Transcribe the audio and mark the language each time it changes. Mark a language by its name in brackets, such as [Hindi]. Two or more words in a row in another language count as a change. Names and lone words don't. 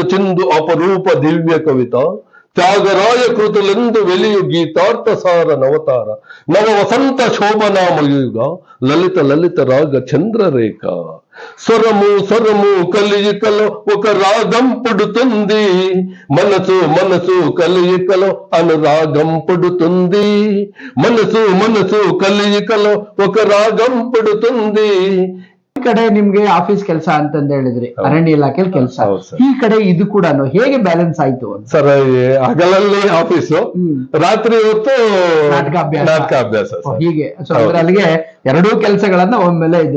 [Telugu] చిందు అపరూప దివ్య కవిత, త్యాగరాయ కృతులందు వెలియు గీతార్థసార నవతార, నవ వసంత శోభనామయుగ లలిత లలిత రాగ చంద్రరేఖ, స్వరము కలియికలో ఒక రాగం పుడుతుంది, మనసు కలియికలో అనురాగం పుడుతుంది, మనసు కలియికలో ఒక రాగం పుడుతుంది. [Kannada] ಈ ಕಡೆ ನಿಮ್ಗೆ ಆಫೀಸ್ ಕೆಲಸ ಅಂತಂದ ಹೇಳಿದ್ರಿ, ಅರಣ್ಯ ಇಲಾಖೆಯಲ್ಲಿ ಕೆಲಸ, ಈ ಕಡೆ ಇದು ಕೂಡ ಹೇಗೆ ಬ್ಯಾಲೆನ್ಸ್ ಆಯ್ತು ಸರ್? ಹಗಲಲ್ಲಿ ಆಫೀಸು, ರಾತ್ರಿ ಹೊತ್ತು ನಾಟಕ ಅಭ್ಯಾಸ ಹೀಗೆ. ಸೊ ಅಲ್ಲಿಗೆ ಎರಡೂ ಕೆಲಸಗಳನ್ನ ಒಮ್ಮೆಲೆ ಇದ್ರು.